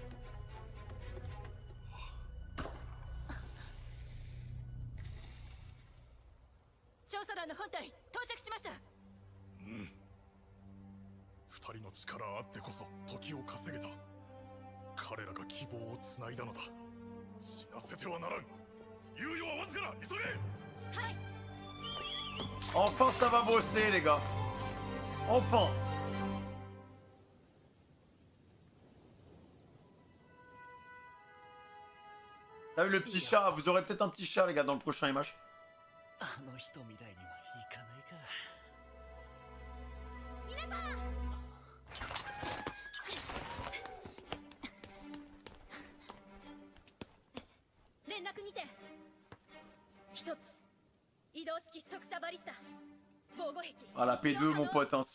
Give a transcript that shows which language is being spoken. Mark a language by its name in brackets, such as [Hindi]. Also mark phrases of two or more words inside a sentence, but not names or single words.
[Japanese] 調査団の本隊到着しました。二人の力あってこそ時を稼げた。彼らが希望をつないだのだ。死なせてはならん。猶予はわずかだ。急げ。はい。 [French] Enfin ça va bosser les gars. Enfin. T'as vu le petit chat? Vous aurez peut-être un petit chat les gars dans le prochain MH. [Japanese] あの人みたいにはいかないか。皆さん。連絡にて。一つ。 [French] Ah la P2 mon pote, hein.